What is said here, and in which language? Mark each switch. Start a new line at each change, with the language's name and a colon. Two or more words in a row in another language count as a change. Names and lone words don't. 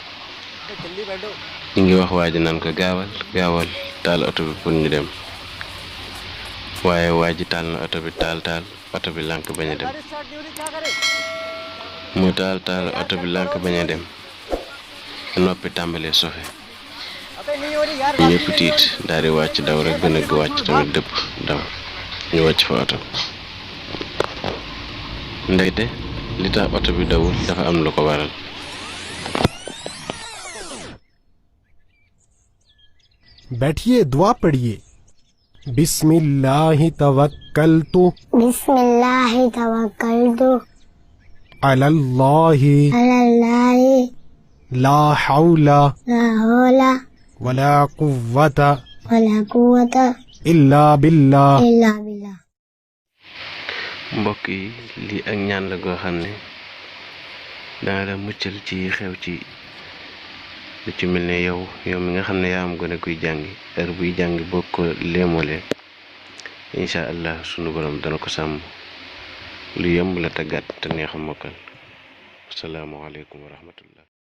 Wolof: ñu ngi wax waa ji naan ko gaawal taal oto bi pour ñu dem waaye waa ji taal na oto bi taal oto bi lànk bañ a dem mu taal oto bi lànk bañ a dem noppi tàmbalee sofe ñëpp tiit daal di wàcc daw rek gën a wàcc tamit dëpp daw ñu wàcc fa oto ndekete li tax oto bi dawul dafa am lu ko waral.
Hindi: बैठिए दुआ पढ़िए
Arabic: بسم الله توكلت على الله لا حول ولا قوة إلا بالله
Wolof: mbokk yi lii ak ñaan la goo xam ne dana la muccal ci xew ci lu ci mel ne yow mi nga xam ne yaa am gone kuy jàngi heure buy jàngi boo ko léemolee
Arabic: إن شاء الله
Wolof: sunu borom dana ko sàmm lu yomb la te gàtt te neex a mokkal
Arabic: السلام عليكم ورحمة الله